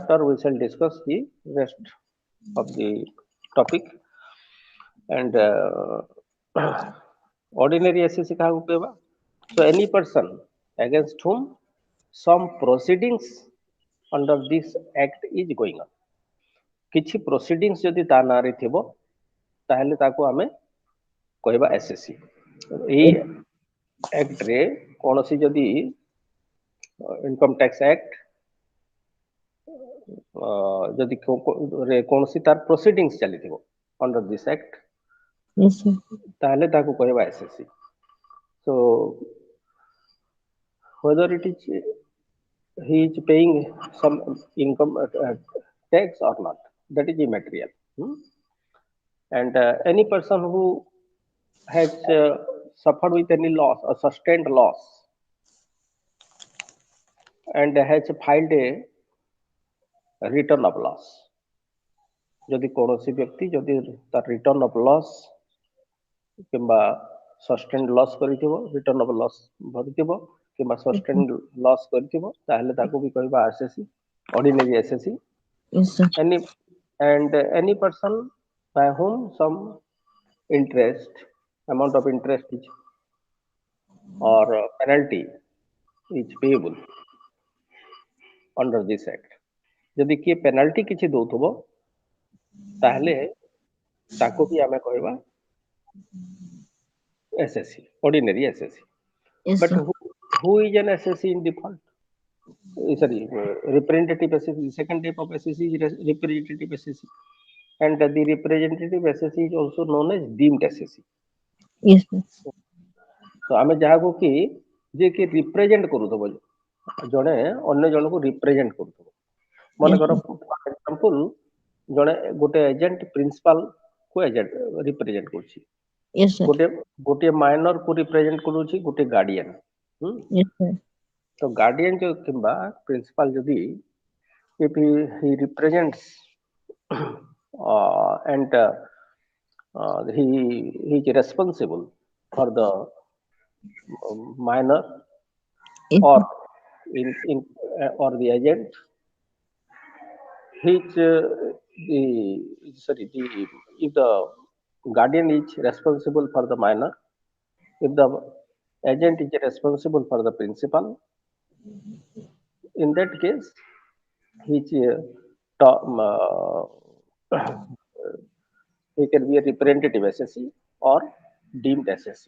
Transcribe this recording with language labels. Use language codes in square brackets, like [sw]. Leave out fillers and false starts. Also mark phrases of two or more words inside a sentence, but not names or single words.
[en] Thereafter, we shall discuss the rest of the topic. And ordinary SSC [or] କାହାକୁ କହିବା? [en] So any person against whom some proceedings under this act is going on. [or] କିଛି proceedings ଯଦି ତା ନାଁରେ ଥିବ ତାହେଲେ ତାକୁ ଆମେ କହିବା SSC. ଏଇ act ରେ କୌଣସି ଯଦି [en] income tax act [or] ଯଦି କୌଣସି ତାର ପ୍ରୋସିଡିଂସ୍ ଚାଲିଥିବ [en] under this act Yes, sir. [or] ତାହେଲେ ତାକୁ କହିବା SSC. [en] So whether it is he is paying some income tax or not, that is immaterial. And any person who has suffered with any loss or sustained loss and has filed a return of loss, [or] ଯଦି କୌଣସି ବ୍ୟକ୍ତି ଯଦି ତାର [en] return of loss [or] କିମ୍ବା [en] sustained loss [or] କରିଥିବ, [en] return of loss [or] ଭରିଥିବ କିମ୍ବା [en] sustained loss [or] କରିଥିବ ତାହେଲେ ତାକୁ ବି କହିବା SSC, [en] ordinary SSC. Yes, sir. Any person by whom some interest, amount of interest is or penalty is payable under this act. [or] ଯଦି କିଏ ପେନାଲ୍ଟି କିଛି ଦଉଥିବ ତାହେଲେ ତାକୁ ବି ଆମେ କହିବା SSC, [en] ordinary SSC. Yes, But sir. who is an SSC in default? Sorry, representative SSC. Second type of SSC is representative SSC, and the representative SSC is also known as deemed SSC. Yes, sir. [or] So ଆମେ ଯାହାକୁ କି ଯେ କି ରିପ୍ରେଜେଣ୍ଟ କରୁଥିବ, ଜଣେ ଅନ୍ୟ ଜଣକୁ ରିପ୍ରେଜେଣ୍ଟ କରୁଥିବ, ମନେକର [en] for example [or] ଜଣେ ଗୋଟେ [en] agent principal [or] କୁ [en] agent represent [or] କରୁଛି, [en] Yes, sir. [or] ଗୋଟିଏ ମାଇନର କୁ ରିପ୍ରେଜେଣ୍ଟ କରୁଛି ଗୋଟେ ଗାର୍ଡିଆନ. [en] Yes, sir. [or] ତ ଗାର୍ଡିଆନ କିମ୍ବା ପ୍ରିନ୍ସିପାଲ ଯଦି [en] if he represents and he is responsible for the minor Yes, or sir. in or the agent, he is the sorry the if the guardian is responsible for the minor, if the agent is responsible for the principal, in that case he is he can be a representative SSC or deemed SSC.